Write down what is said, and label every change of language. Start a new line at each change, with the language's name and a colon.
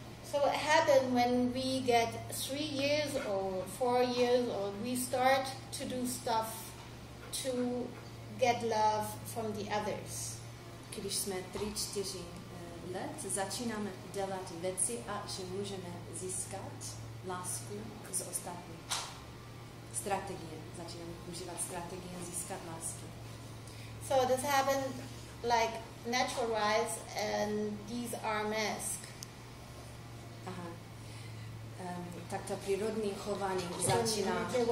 English: So what happened when we get 3 years old, 4 years old, we start to do stuff to get love from the others.
Czech: Když jsme 3-4 let, začínáme dělat věci a že můžeme získat lásku z ostatních. Strategie. Začínáme užívat strategie získat lásku.
English: So this happened like natural rise and these are masks. Aha.
Czech: Tak to přírodní chování začíná.